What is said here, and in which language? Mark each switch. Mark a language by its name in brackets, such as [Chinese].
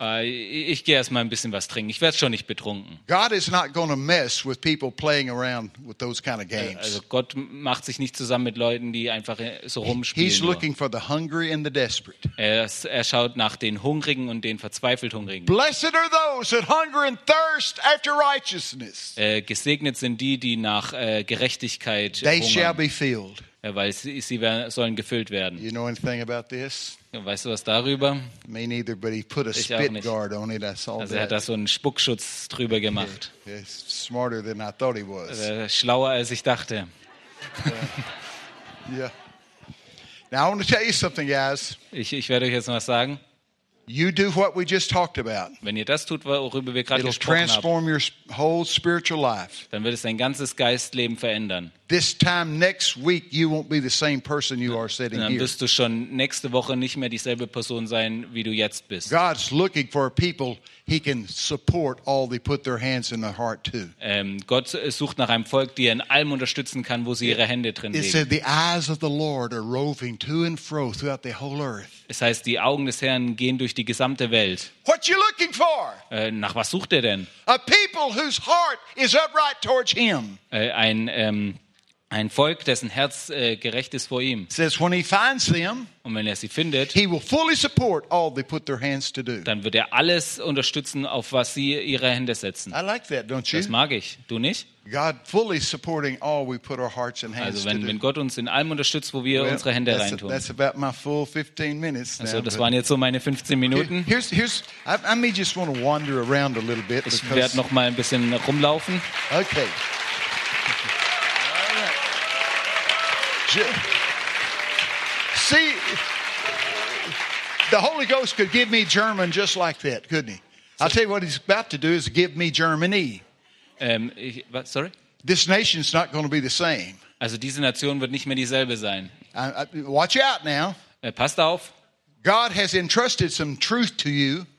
[German] Ich gehe erst mal ein bisschen was trinken. Ich werde schon nicht betrunken. [English] God is not going to mess with people playing around with those kind of games. [German] Also Gott macht sich nicht zusammen mit Leuten, die einfach so rumspielen. [English] He's looking for the hungry and the desperate. [German] Er schaut nach den Hungrigen und den verzweifelt Hungrigen. [English] Blessed are those that hunger and thirst after righteousness. [German] Gesegnet sind die, die nach Gerechtigkeit hungern. [English] They shall be filled. [German] Ja, weil sie sollen gefüllt werden. [English] You know anything about this? [German] Weißt du was darüber? [English] Me neither, but he put a [German] ich [English] spit guard on it. I saw [German] also Er hat da so einen Spuckschutz drüber gemacht. [English] He's smarter than I thought he was. [German] Schlauer als ich dachte. [English] Yeah. Now I want to tell you something, guys. [German] Ich werde euch jetzt was sagen. [English] You do what we just talked about. [German] Wenn ihr das tut, worüber wir gerade gesprochen haben, [English] transform your whole spiritual life. [German] Dann wird es dein ganzes Geistleben verändern. [English] This time next week you won't be the same person you are sitting here. [German] Dann wirst du schon nächste Woche nicht mehr dieselbe Person sein, wie du jetzt bist. [English] God's looking for people he can support all they put their hands in their heart to. [German] Gott sucht nach einem Volk, die er in allem unterstützen kann, wo sie ihre Hände drin legen. [English] It said the eyes of the Lord are roving to and fro throughout the whole earth. [German] Es heißt, die Augen des Herrn gehen durch die gesamte Welt. [English] What you looking for? [German] Nach was sucht er denn? [English] A people whose heart is upright towards him. [German] Ein Volk, dessen Herz gerecht ist vor ihm. [English] Says when he finds them, [German] und wenn er sie findet, [English] he will fully support all they put their hands to do. [German] Dann wird er alles unterstützen, auf was sie ihre Hände setzen. [English] I like that, don't you? [German] Das mag ich. Du nicht? [English] God fully supporting all we put our hearts and hands to do. [German] Also wenn Gott uns in allem unterstützt, wo wir unsere Hände reintun. [English] That's about my full 15 minutes. [German] Also das waren jetzt so meine 15 Minuten. [English] I may just want to wander around a little bit. [German] Ich werde noch mal ein bisschen rumlaufen. [English] Okay. See, the Holy Ghost could give me German just like that, couldn't he? I'll tell you what he's about to do is give me Germany. Sorry? This nation's not going to be the same. [German] Also diese Nation wird nicht mehr dieselbe sein. [English] Watch out now. [German] Passt auf. [English] God has entrusted some truth to you.